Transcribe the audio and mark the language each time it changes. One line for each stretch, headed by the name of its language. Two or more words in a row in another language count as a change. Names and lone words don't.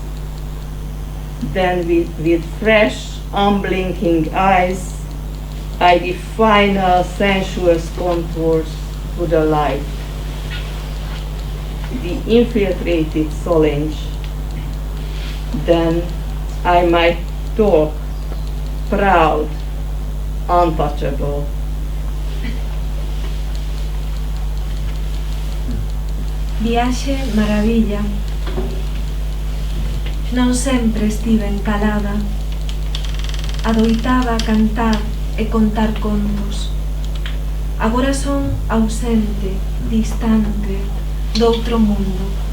English: Then with fresh, unblinking eyes, I give final sensuous contours to the light. The infiltrated Solange. Then I might talk, proud, untouchable.
Galician: Viaxe maravilla. Non sempre estiven calada. Adoitaba cantar e contar contos. Agora son ausente, distante, doutro mundo.